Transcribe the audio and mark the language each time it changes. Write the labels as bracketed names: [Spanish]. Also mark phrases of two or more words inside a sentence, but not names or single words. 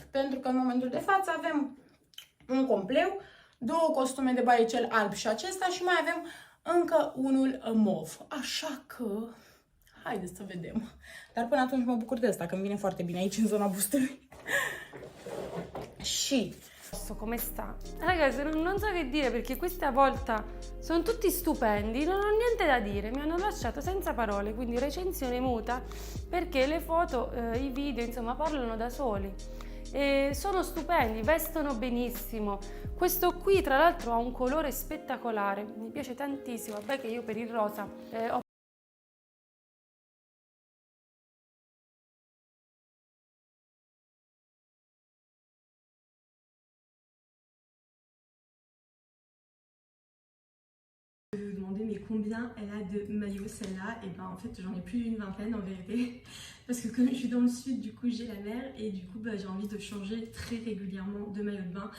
[Romanian] Pentru că în momentul de față avem un compleu, două costume de baie, cel alb și acesta, și mai avem încă unul mov. Așa că haideți să vedem. Dar până atunci mă bucur de asta, că îmi vine foarte bine aici în zona bustului. Și [Italian] come sta? Ragazzi, non so che dire perché questa volta sono tutti stupendi, non ho niente da dire, mi hanno lasciato senza parole, quindi recensione muta perché le foto, i video, insomma, parlano da soli. E sono stupendi, vestono benissimo. Questo qui tra l'altro ha un colore spettacolare, mi piace tantissimo, vabbè che io per il rosa ho [French] Je vais vous demander mais combien elle a de maillots celle-là, et ben en fait j'en ai plus d'une vingtaine en vérité, parce que comme je suis dans le sud, du coup j'ai la mer et du coup j'ai envie de changer très régulièrement de maillot de bain.